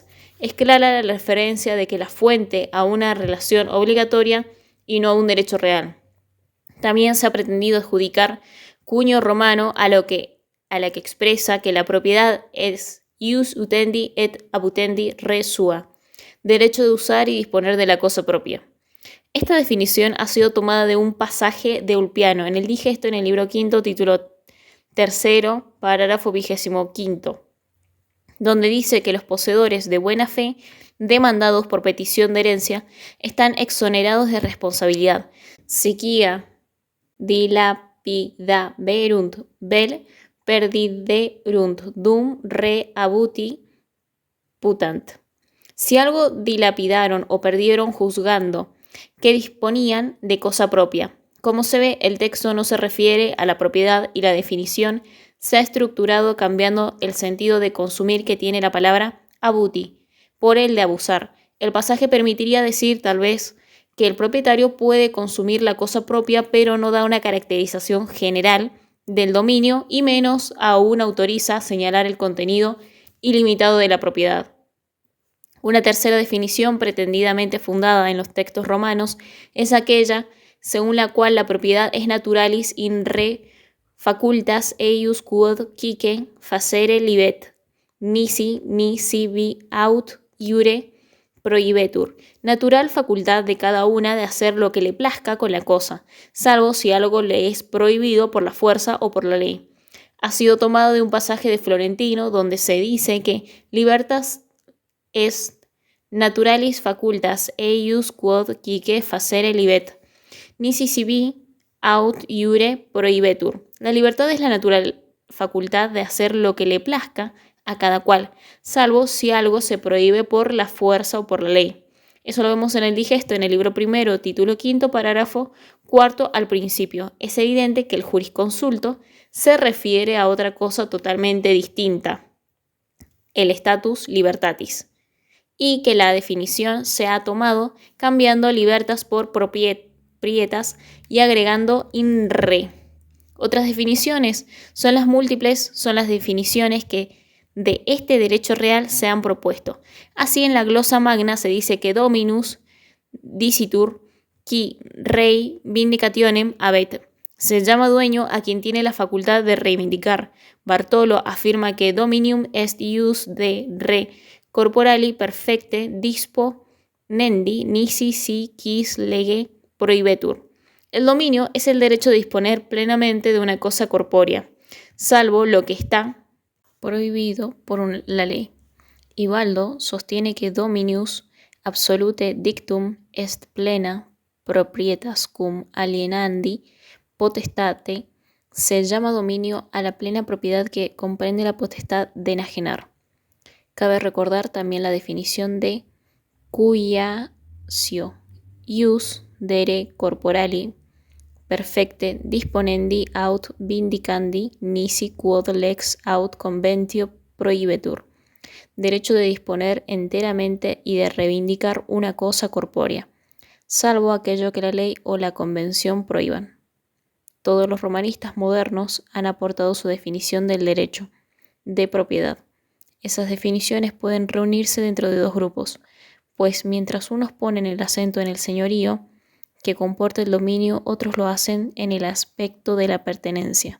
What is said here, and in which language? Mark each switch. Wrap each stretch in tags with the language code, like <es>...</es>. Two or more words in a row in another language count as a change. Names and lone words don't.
<es>Es clara la referencia de que la fuente a una relación obligatoria y no a un derecho real. También se ha pretendido adjudicar cuño romano a la que expresa que la propiedad es</es> <la>ius utendi et abutendi re sua,</la> <es>derecho de usar y disponer de la cosa propia. Esta definición ha sido tomada de un pasaje de Ulpiano en el Digesto en el libro quinto, título 3, parágrafo 25, donde dice que los poseedores de buena fe, demandados por petición de herencia, están exonerados de responsabilidad.</es> <la>Siquia dilapidaverunt vel perdiderunt dum re abuti putant.</la> <es>Si algo dilapidaron o perdieron juzgando que disponían de cosa propia. Como se ve, el texto no se refiere a la propiedad y la definición se ha estructurado cambiando el sentido de consumir que tiene la palabra abuti por el de abusar. El pasaje permitiría decir, tal vez, que el propietario puede consumir la cosa propia, pero no da una caracterización general del dominio y menos aún autoriza señalar el contenido ilimitado de la propiedad. Una tercera definición pretendidamente fundada en los textos romanos es aquella según la cual la propiedad es</es> <la>naturalis in re facultas eius quod quique facere libet, nisi vi aut iure prohibetur,</la> <es>natural facultad de cada una de hacer lo que le plazca con la cosa, salvo si algo le es prohibido por la fuerza o por la ley. Ha sido tomado de un pasaje de Florentino donde se dice que</es> <la>libertas est naturalis facultas eius quod quique facere libet, nisi sibi aut iure prohibetur.</la> <es>La libertad es la natural facultad de hacer lo que le plazca a cada cual, salvo si algo se prohíbe por la fuerza o por la ley. Eso lo vemos en el Digesto, en el libro primero, título quinto, parágrafo cuarto al principio. Es evidente que el jurisconsulto se refiere a otra cosa totalmente distinta, el</es> <la>status libertatis,</la> <es>y que la definición se ha tomado cambiando libertas por proprietas y agregando</es> <la>in re.</la> <es>Otras definiciones son las múltiples, son las definiciones que de este derecho real se han propuesto. Así en la glosa magna se dice que</es> <la>dominus dicitur qui rei vindicationem habet.</la> <es>Se llama dueño a quien tiene la facultad de reivindicar. Bartolo afirma que</es> <la>dominium est ius de re corporali perfecte disponendi nisi si quis lege prohibetur.</la> <es>El dominio es el derecho de disponer plenamente de una cosa corpórea, salvo lo que está prohibido por la ley. Ibaldo sostiene que</es> <la>dominius absolute dictum est plena proprietas cum alienandi potestate.</la> <es>Se llama dominio a la plena propiedad que comprende la potestad de enajenar. Cabe recordar también la definición de cuiatio,</es> <la>ius dere corporali perfecte disponendi aut vindicandi nisi quod lex aut conventio prohibetur.</la> <es>Derecho de disponer enteramente y de reivindicar una cosa corpórea, salvo aquello que la ley o la convención prohíban. Todos los romanistas modernos han aportado su definición del derecho de propiedad. Esas definiciones pueden reunirse dentro de dos grupos, pues mientras unos ponen el acento en el señorío, que comporta el dominio, otros lo hacen en el aspecto de la pertenencia.</es>